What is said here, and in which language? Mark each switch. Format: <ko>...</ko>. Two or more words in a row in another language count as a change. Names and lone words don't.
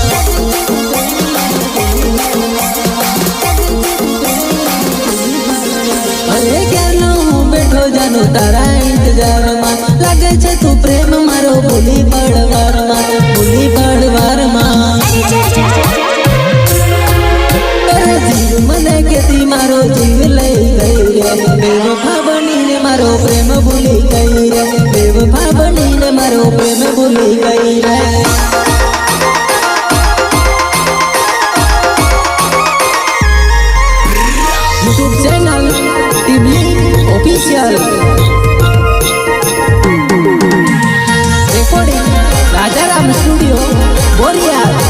<gu>જાનો તારા ઇંતજાર માં, લાગે છે તું પ્રેમ મારો ભૂલી બડવાર માં, ભૂલી બડવાર માં। અરે જીવ મને કેતી મારો જીવ લઈ ગઈ રે, બેવફા બની ને મારો પ્રેમ ભૂલી ગઈ રે, બેવફા બની ને મારો પ્રેમ ભૂલી ગઈ રે।</gu> <en>YouTube channel Timli Official. Recording Rajaram Studio Boria.</en>